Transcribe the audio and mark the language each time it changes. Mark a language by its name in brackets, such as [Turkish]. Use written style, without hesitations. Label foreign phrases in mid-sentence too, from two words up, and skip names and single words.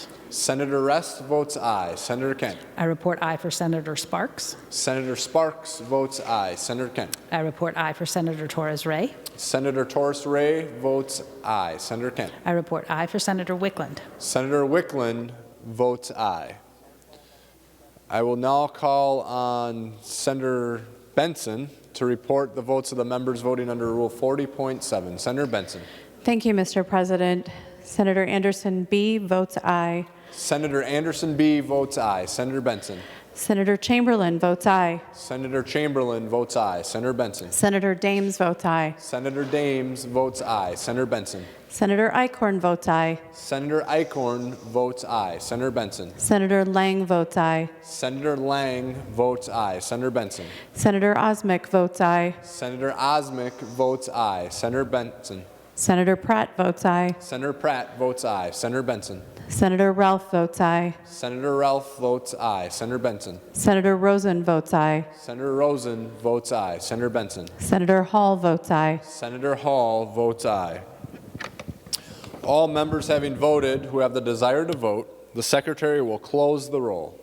[English] Senator Rest votes aye. Senator Kent. I report aye for Senator Sparks. Senator Sparks votes aye. Senator Kent. I report aye for Senator Torres Ray. Senator Torres Ray votes aye. Senator Kent. I report aye for Senator Wickland. Senator Wickland votes aye. I will now call on Senator Benson to report the votes of the members voting under Rule 40.7. Senator Benson. Thank you, Mr. President. Senator Anderson B. votes aye. Senator Anderson B. votes aye. Senator Benson. Senator Chamberlain votes aye. Senator Chamberlain votes aye. Senator Benson. Senator Dames votes aye. Senator Dames votes aye. Senator Benson. Senator Eichhorn votes aye. Senator Eichhorn votes aye. Senator Benson. Senator Lang votes aye. Senator Lang votes aye. Senator Benson. Senator Osmic votes aye. Senator Osmic votes aye. Senator Benson. Senator Pratt votes aye. Senator Pratt votes aye. Senator Benson. Senator Ralph votes aye. Senator Ralph votes aye. Senator Benson. Senator Rosen votes aye. Senator Rosen votes aye. Senator Benson. Senator Hall votes aye. Senator Hall votes aye. All members having voted who have the desire to vote, the Secretary will close the roll.